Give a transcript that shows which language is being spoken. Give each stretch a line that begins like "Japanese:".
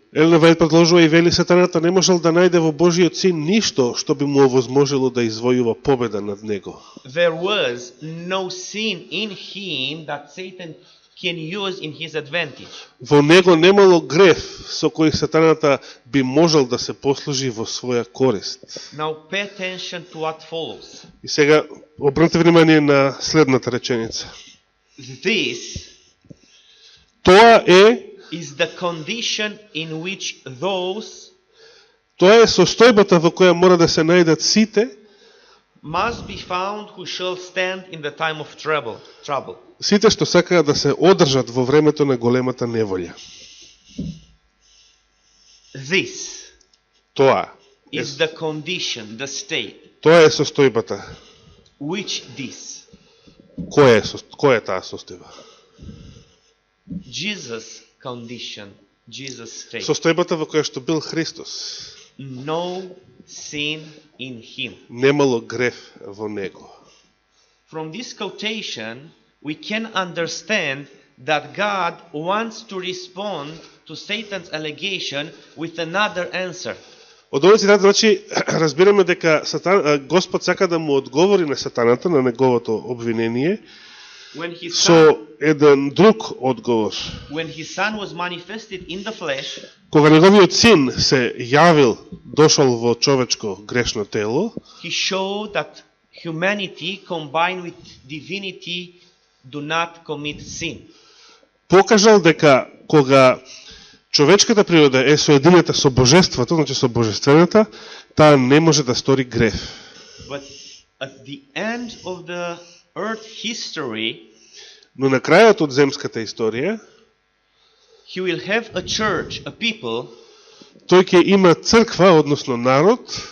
Macedonian: Елена Вајд продолжува и вели, сатаната не можел да најде во Божиот син ништо што би му овозможело да извојува победа над него.
English: There was no sin in him that Satan can use in his advantage.
Macedonian: Во него немало греф со кој сатаната би можел да се послужи во своја корист.
English: Now pay attention to what follows.
Macedonian: И сега обрнете внимание на следната реченица.
English: This
Macedonian: Тоа
English: is the condition in which those
Macedonian: Тоа е состојбата во која мора да се најдат сите
English: must be found who shall stand in the time of trouble.
Macedonian: Сите што сакаат да се одржат во времето на големата неволја.
English: This
Macedonian: Тоа
English: is the condition, the state.
Macedonian: Тоа е состојбата.
English: Which this?
Macedonian: Која е таа состојба?
English: Jesus condition, Jesus state.
Macedonian: Состојбата во која што бил Христос.
English: No sin in him.
Macedonian: Немало греф во него.
English: From this quotation, we can understand that God wants to respond to Satan's allegation with another answer.
Macedonian: Од овој цитат, значи, разбираме дека Господ сака да му одговори на сатаната, на неговото обвинение, со еден друг одговор.
English: When his son was manifested in the flesh,
Macedonian: Кога неговиот син се јавил, дошол во човечко грешно тело,
English: he showed that humanity combined with divinity do not commit sin.
Macedonian: покажал дека кога човечката природа е соединета со божеството, значи со божествената, таа не може да стори греф.
English: But at the end of the earth history,
Macedonian: Но на крајот од земската историја,
English: he will have a church, a people,
Macedonian: тој ќе има црква, односно народ,